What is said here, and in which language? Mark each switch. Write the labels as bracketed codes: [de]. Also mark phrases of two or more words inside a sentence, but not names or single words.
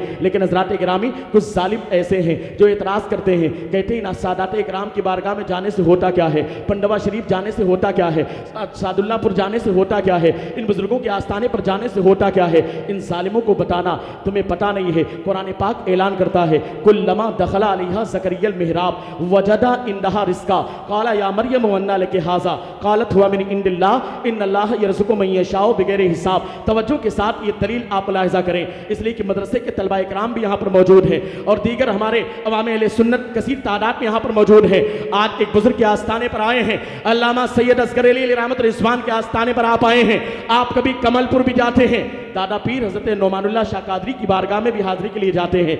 [ur] لیکن حضرات گرامی، کچھ ظالم ایسے ہیں جو اعتراض کرتے ہیں، کہتے ہیں نا سادات اکرام کی بارگاہ میں جانے سے ہوتا کیا ہے، پنڈوا شریف جانے سے ہوتا کیا ہے، سعداللہ پور جانے سے ہوتا کیا ہے، ان بزرگوں کے آستانے پر جانے سے ہوتا کیا ہے. ان ظالموں کو بتانا تمہیں پتا نہیں ہے. قرآن پاک اعلان کرتا ہے, [ar] كلما دخل عليها زكريا المحراب وجد عندها رزقا قال يا مريم أنى لك هذا قالت هو من عند الله إن الله يرزق من يشاء بغير حساب. [ur] توجہ کے ساتھ یہ دلیل آپ ملاحظہ کریں، اس لیے کہ مدرسے کے طلبہ اکرام بھی یہاں پر موجود ہیں اور دیگر ہمارے عوام اہل سنت کثیر تعداد میں یہاں پر موجود ہے. آج ایک بزرگ کے آستانے پر آئے ہیں، علامہ سید اصغر علی رحمت رضوان کے آستانے پر آپ آئے ہیں. آپ کبھی کمل پور بھی جاتے ہیں، دادا پیر حضرت نعمان اللہ شاہ قادری کی بارگاہ میں بھی حاضری کے لیے جاتے ہیں.